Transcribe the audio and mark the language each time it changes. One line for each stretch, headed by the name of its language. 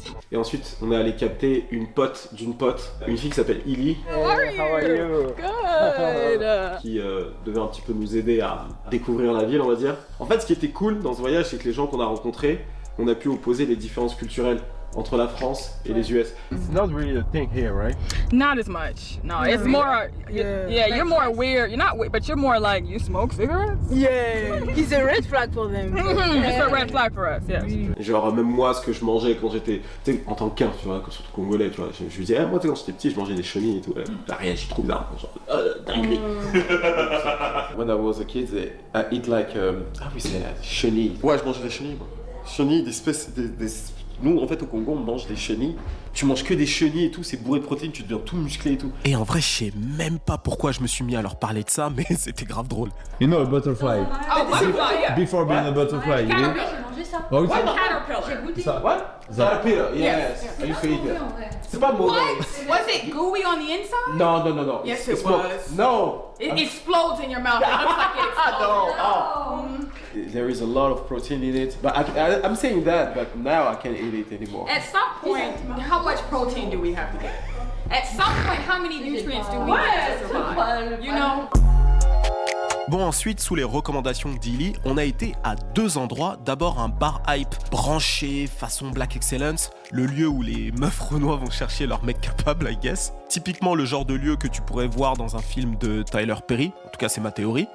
French: Et ensuite, on est allé capter une pote d'une pote, une fille qui s'appelle Illy,
English: How are you? Good.
French: qui devait un petit peu nous aider à découvrir la ville, on va dire. En fait, ce qui était cool dans ce voyage, c'est que les gens qu'on a rencontrés, on a pu opposer les différences culturelles entre la France et les US.
English: It's not really a thing here, right? Not as much. No, it's more. Yeah, you're more weird. You're not weird, but you're more like you smoke cigarettes. Yeah, it's a red flag for them. It's a red flag for us. Yes.
French: Genre même moi, ce que je mangeais quand j'étais, tu sais, en tant qu'un, tu vois, surtout congolais, tu vois, je lui disais, moi tu sais, quand j'étais petit, je mangeais des chenilles et tout. T'as rien, je trouve bizarre. Genre, dinguerie.
English: When I was a kid, I eat like, how we say that, chenilles.
French: Ouais, je mangeais des chenilles, moi. Chenilles, Nous, en fait, au Congo, on mange des chenilles. Tu manges que des chenilles et tout, c'est bourré de protéines, tu deviens tout musclé et tout. Et en vrai, je sais même pas pourquoi je me suis mis à leur parler de ça, mais c'était grave drôle.
English: You know a butterfly. Oh, butterfly, yeah. Before being a butterfly, you know?
French: J'ai mangé ça.
English: Oh, it's Caterpillar.
French: J'ai goûté.
English: What? Caterpillar, yes. I used to eat that.
French: C'est pas mauvais.
English: Was it gooey on the inside?
French: Non.
English: Yes, It's it smoked. was. No. It explodes in your mouth. It looks like it explodes. There is a lot of protein in it, but I'm saying that, but now I can't eat it anymore. At some point, how much protein do we have to get? At some point, how many nutrients do we need to survive? You know?
French: Bon, ensuite, sous les recommandations d'Illy, on a été à deux endroits. D'abord, un bar hype branché, façon Black Excellence, le lieu où les meufs renois vont chercher leur mec capable,
English: I guess.
French: Typiquement le genre de lieu que tu pourrais voir dans un film de Tyler Perry, en tout cas c'est ma théorie.